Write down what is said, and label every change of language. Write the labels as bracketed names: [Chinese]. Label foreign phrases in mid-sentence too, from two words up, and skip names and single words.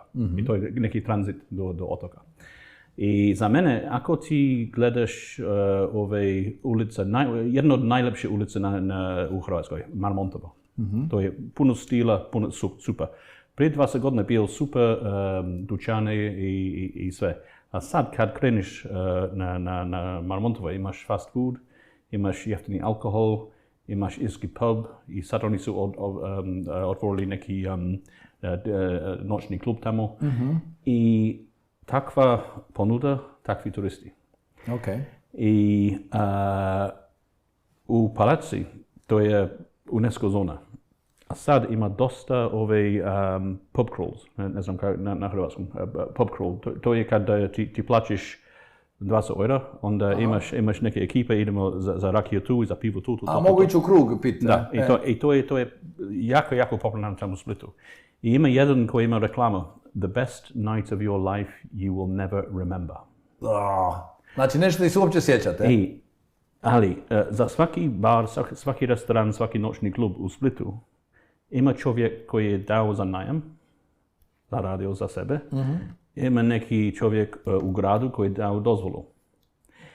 [Croatian] I to je neki tranzit do otoka. I za mene, ako ti gledaš ove ulice, jedna od najlepših ulica u Hrvatskoj, Marmontovo. To je puno stila, puno super. Prije 20 godina je bio super dućane i sve. A sad kad kreniš na Marmontovo, imaš [English] fast food, [Croatian] imaš jeftini alkohol, imaš irski pub i sad oni su otvorili neki noćni klub tamo. I takva ponuda, takvi turisti. Okay. I u Palaci, to je UNESCO zona. A sad ima dosta ove [English] pub crawls, [Croatian] ne znam kako na hrvatskom, [English] pub crawl. [Croatian] To je kad ti plaćiš 20 eura, onda imaš neke ekipe, idemo za rakiju tu i za pivo tu. A mogu ići u krug piti. Da, i to je jako popularno tamo u Splitu. I ima jedan koji ima reklamu, [English] the best night of your life you will never remember. [Croatian] Znači nešto ti se uopće sjećate. Ali za svaki bar, svaki restoran, svaki noćni klub u Splitu ima čovjek koji je dao za najam, zaradio za sebe. Ima neki čovjek u gradu koji je dao dozvolu.